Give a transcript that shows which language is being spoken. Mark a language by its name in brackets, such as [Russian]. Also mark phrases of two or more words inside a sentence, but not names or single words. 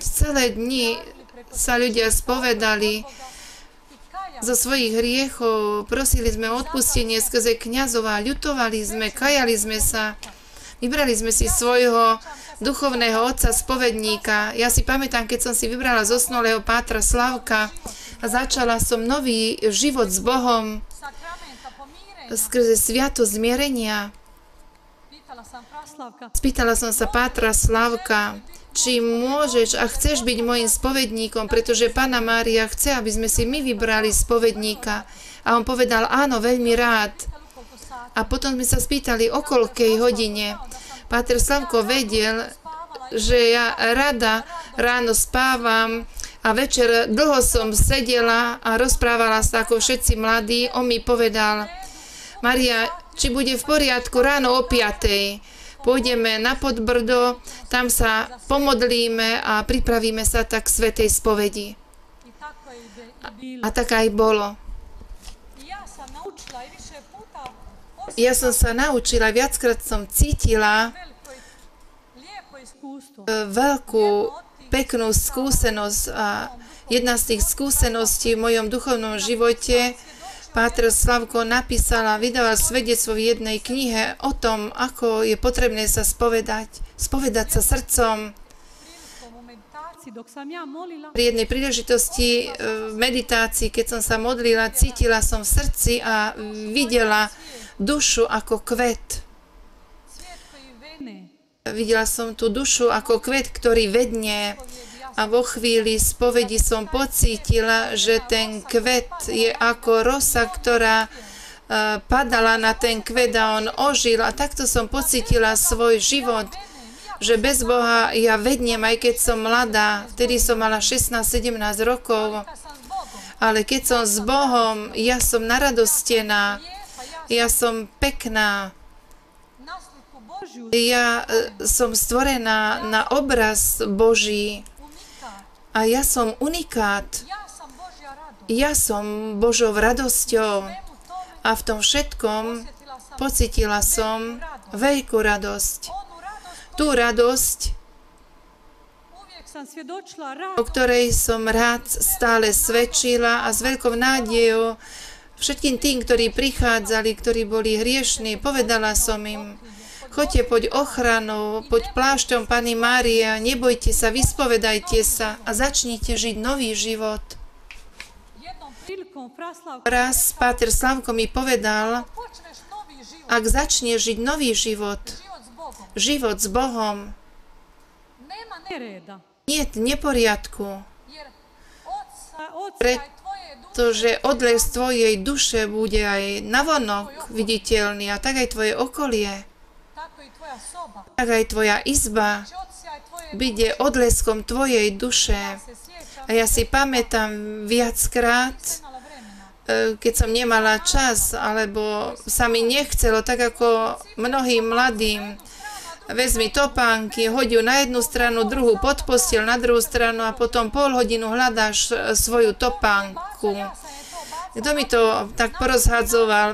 [Slovak] Celé dni sa ľudia spovedali zo svojich hriechov, prosili sme o odpustenie skrze kňazov a ľutovali sme, kajali sme sa. Vybrali sme si svojho duchovného otca, spovedníka. Ja si pamätám, keď som si vybrala zosnulého pátra Slavka, [Croatian] novi [Slovak] A začala som nový život s Bohom [Croatian] sakramenta pomirenja. [Slovak] skrze sviatosť zmierenia. [Croatian] Pitala sam Praslavka, [Slovak] Spýtala som sa Pátra Slavka, či môžeš a chceš byť môjim spovedníkom, pretože Panna Mária chce, aby sme si my vybrali spovedníka. A on povedal, áno, veľmi rád. [Croatian] koliko sati. [Slovak] A potom sme sa spýtali, o koľkej hodine. Páter Slavko vedel, že ja rada ráno spávam a večer dlho som sedela a rozprávala sa ako všetci mladí. On mi povedal, Maria, či bude v poriadku ráno o 5:00. Pôjdeme na Podbrdo, tam sa pomodlíme a pripravíme sa tak k svätej spovedi. [Croatian] I tako je bilo. [Slovak] A tak aj bolo. [Croatian] I ja sam naučila i više puta [Slovak] Ja som sa naučila, viackrát som cítila [Croatian] veliko i lijepo iskustvo. [Slovak] veľkú, peknú skúsenosť a jedna z tých skúseností v mojom duchovnom živote Páter Slavko napísal a vydal svedectvo v jednej knihe o tom, ako je potrebné sa spovedať sa srdcom. [Croatian] Prilikom u meditaciji dok sam ja molila, [Slovak] Pri jednej príležitosti v meditácii, keď som sa modlila, cítila som v srdci a videla dušu ako kvet. [Croatian] svijet koji vene, [Slovak] Videla som tú dušu ako kvet, ktorý vednie. A vo chvíli spovedi som pocítila, že ten kvet je ako rosa, ktorá padala na ten kvet a on ožil. A takto som pocítila svoj život, že bez Boha ja vednem, aj keď som mladá. Vtedy som mala 16-17 rokov. [Croatian] kad sam s Bogom, [Slovak] Ale keď som s Bohom, ja som naradostená, [Croatian] lijepa, ja [Slovak] ja som pekná. [Croatian] na sliku Božju, [Slovak] Ja som stvorená na obraz Boží. [Croatian] unika, [Slovak] A ja som unikát. [Croatian] ja sam Božja radost. [Slovak] Ja som Božou radosťou. [Croatian] Svemu tome [Slovak] A v tom všetkom pocítila som veľkú radosť. [Croatian] onu radost [Slovak] Tú radosť, [Croatian] uvijek sam svjedočila rad [Slovak] o ktorej som rád stále svedčila a s veľkou nádejou všetkým tým, ktorí prichádzali, ktorí boli hriešní, povedala som im, choďte pod ochranou, pod plášťom Panny Márie, nebojte sa, vyspovedajte sa a začnite žiť nový život. [Croatian] jednom prilikom Praslavka, [Slovak] Raz Páter Slavko mi povedal, [Croatian] počneš novi život, [Slovak] ak začneš žiť nový život, [Croatian] život s Bogom, [Slovak] život s Bohom, [Croatian] nema nereda, [Slovak] nie je neporiadku, [Croatian] jer oca [Slovak] Pre- i [Croatian] tvoje duše [Slovak] to, že odlev z tvojej duše bude aj navonok viditeľný a tak aj tvoje okolie, [Croatian] tako i tvoja soba, [Slovak] tak aj tvoja izba [Croatian] će odsjaj tvoje [Slovak] bude odleskom tvojej duše. [Croatian] se sjećam, [Slovak] A ja si pamätám viackrát, [Croatian] imala vremena, [Slovak] keď som nemala čas, alebo sa mi nechcelo, tak ako mnohým mladým, vezmi topánky, hoď ju na jednu stranu, druhú pod posteľ, na druhú stranu a potom pol hodinu hľadáš svoju topánku. Kto mi to tak porozhadzoval?